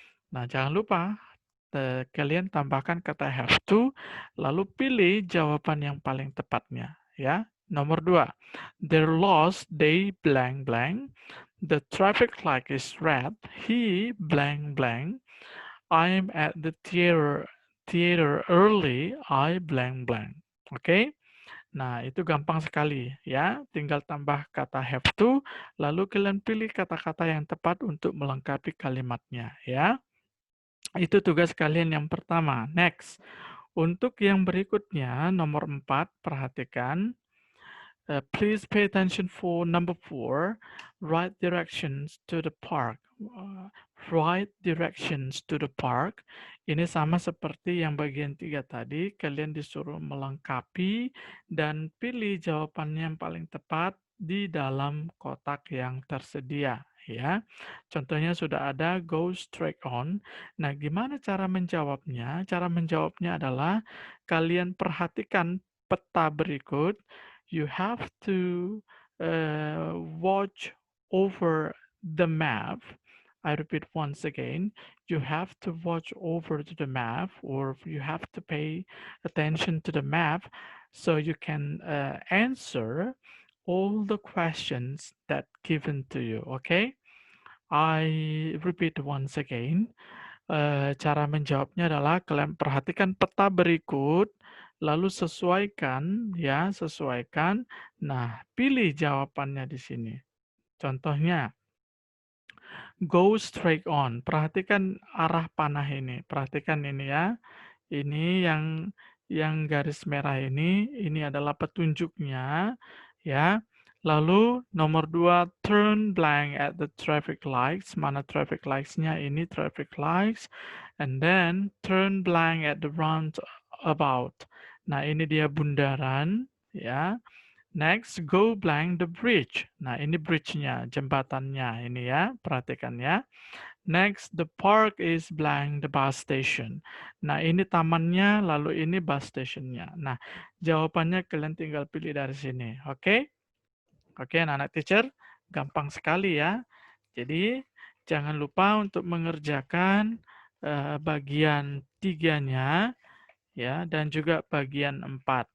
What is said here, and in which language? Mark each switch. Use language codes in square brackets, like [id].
[id] Nah, jangan lupa kalian tambahkan kata have to, lalu pilih jawaban yang paling tepatnya, ya. [en] Nomor 2, they're lost, they blank blank. The traffic light is red, he blank blank. I'm at the theater early, I blank blank. Oke. [id] Nah, itu gampang sekali ya. Tinggal tambah kata have to, lalu kalian pilih kata-kata yang tepat untuk melengkapi kalimatnya ya. Itu tugas kalian yang pertama. Next. Untuk yang berikutnya, nomor 4, perhatikan. [en] Please pay attention for number 4, right directions to the park. Right directions to the park. [id] Ini sama seperti yang bagian 3 tadi, kalian disuruh melengkapi dan pilih jawabannya yang paling tepat di dalam kotak yang tersedia. Ya, contohnya sudah ada [en] go straight on. [id] Nah, gimana cara menjawabnya? Cara menjawabnya adalah kalian perhatikan peta berikut. [en] You have to watch over the map. I repeat once again, you have to watch over to the map, or you have to pay attention to the map so you can answer all the questions that given to you. Okay, I repeat once again. [id] Cara menjawabnya adalah kalian perhatikan peta berikut, lalu sesuaikan, ya, sesuaikan. Nah, pilih jawabannya di sini. Contohnya, [en] go straight on. [id] Perhatikan arah panah ini. Perhatikan ini ya. Ini yang garis merah ini adalah petunjuknya, ya. [en] Lalu nomor 2, turn blank at the traffic lights. Mana traffic lights-nya? [id] Ini [en] traffic lights. And then turn blank at the about. [id] Nah, ini dia bundaran, ya. [en] Next, go blank the bridge. [id] Nah, ini bridge-nya, jembatannya ini ya, perhatikan ya. [en] Next, the park is blank the bus station. [id] Nah, ini tamannya, lalu ini bus station-nya. Nah, jawabannya kalian tinggal pilih dari sini. Oke? Oke, anak-anak teacher, gampang sekali ya. Jadi, jangan lupa untuk mengerjakan bagian 3-nya ya, dan juga bagian 4.